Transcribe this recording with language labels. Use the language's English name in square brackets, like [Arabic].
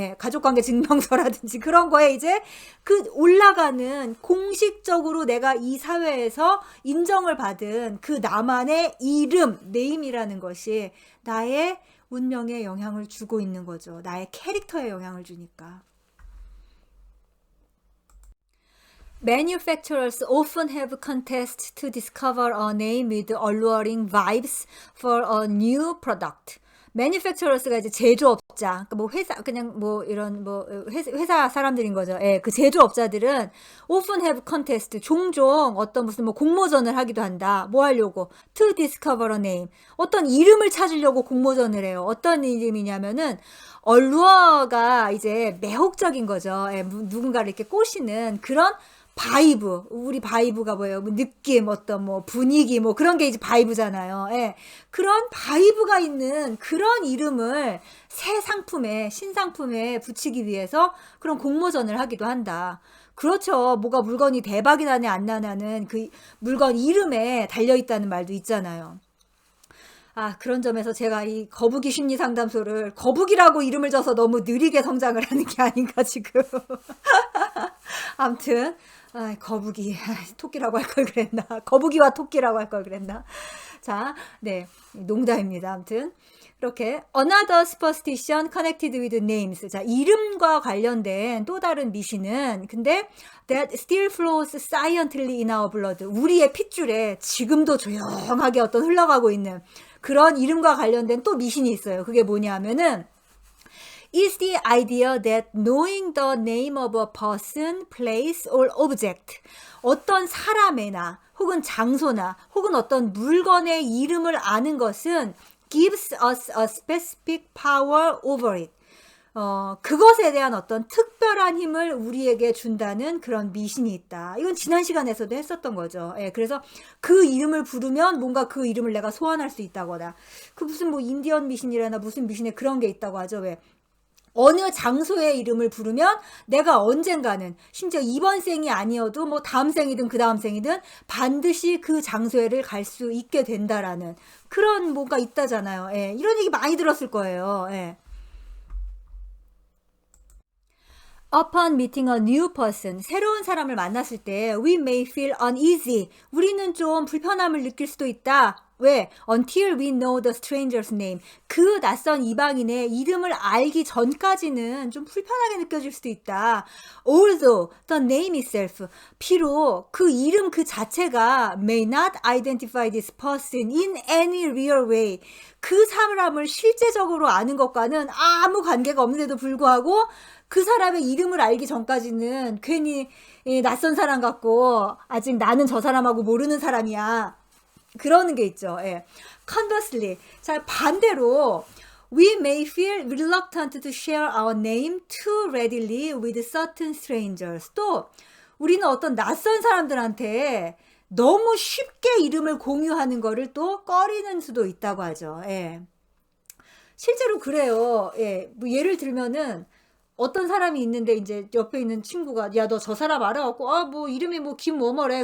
[Korean] 예, 가족관계 증명서라든지 그런 거에 이제 그 올라가는 공식적으로 내가 이 사회에서 인정을 받은 그 나만의 이름, 네임이라는 것이 나의 운명에 영향을 주고 있는 거죠. 나의 캐릭터에 영향을 주니까. [English] Manufacturers often have contests to discover a name with alluring vibes for a new product. [Korean] Manufacturers가 이제 제조업자, 그러니까 뭐 회사, 그냥 뭐 이런 뭐 회사 사람들인 거죠. 예, 그 제조업자들은 [English] often have contest, [Korean] 종종 어떤 무슨 뭐 공모전을 하기도 한다. 뭐 하려고? [English] To discover a name. [Korean] 어떤 이름을 찾으려고 공모전을 해요. 어떤 이름이냐면은 alllure가 이제 매혹적인 거죠. 예, 누군가를 이렇게 꼬시는 그런 바이브, 우리 바이브가 뭐예요? 뭐 느낌, 어떤 뭐 분위기, 뭐 그런 게 이제 바이브잖아요. 예. 그런 바이브가 있는 그런 이름을 새 상품에, 신상품에 붙이기 위해서 그런 공모전을 하기도 한다. 그렇죠. 뭐가 물건이 대박이 나네, 안 나냐는 그 물건 이름에 달려있다는 말도 있잖아요. 그런 점에서 제가 이 거북이 심리 상담소를 거북이라고 이름을 줘서 너무 느리게 성장을 하는 게 아닌가, 지금. 암튼. 거북이, 토끼라고 할 걸 그랬나. 거북이와 토끼라고 할 걸 그랬나. 자, 네. 농담입니다. 아무튼. 이렇게 [English] another superstition connected with names. [Korean] 자, 이름과 관련된 또 다른 미신은 근데 [English] that still flows silently in our blood. [Korean] 우리의 핏줄에 지금도 조용하게 어떤 흘러가고 있는 그런 이름과 관련된 또 미신이 있어요. 그게 뭐냐면은 [English] is the idea that knowing the name of a person, place or object. [Korean] 어떤 사람이나 혹은 장소나 혹은 어떤 물건의 이름을 아는 것은 [English] gives us a specific power over it. [Korean] 그것에 대한 어떤 특별한 힘을 우리에게 준다는 그런 미신이 있다. 이건 지난 시간에서도 했었던 거죠. 예, 그래서 그 이름을 부르면 뭔가 그 이름을 내가 소환할 수 있다거나, 그 무슨 뭐 인디언 미신이라나 무슨 미신에 그런 게 있다고 하죠. 왜? 어느 장소의 이름을 부르면 내가 언젠가는 심지어 이번 생이 아니어도 뭐 다음 생이든 그 다음 생이든 반드시 그 장소에를 갈 수 있게 된다라는 그런 뭐가 있다잖아요. 예, 이런 얘기 많이 들었을 거예요. 예. [English] Upon meeting a new person, [Korean] 새로운 사람을 만났을 때 [English] we may feel uneasy. [Korean] 우리는 좀 불편함을 느낄 수도 있다. 왜? [English] Until we know the stranger's name. [Korean] 그 낯선 이방인의 이름을 알기 전까지는 좀 불편하게 느껴질 수도 있다. [English] Although the name itself, [Korean] 비록 그 이름 그 자체가 [English] may not identify this person in any real way. [Korean] 그 사람을 실제적으로 아는 것과는 아무 관계가 없는데도 불구하고 그 사람의 이름을 알기 전까지는 괜히 낯선 사람 같고 아직 나는 저 사람하고 모르는 사람이야. 그러는 게 있죠. 예. [English] Conversely, [Korean] 자 반대로 [English] we may feel reluctant to share our name too readily with certain strangers. [Korean] 또 우리는 어떤 낯선 사람들한테 너무 쉽게 이름을 공유하는 거를 또 꺼리는 수도 있다고 하죠. 예. 실제로 그래요. 예. 뭐 예를 들면은 어떤 사람이 있는데 이제 옆에 있는 친구가 야, 너 저 사람 알아갖고 뭐 이름이 뭐 김뭐뭐래.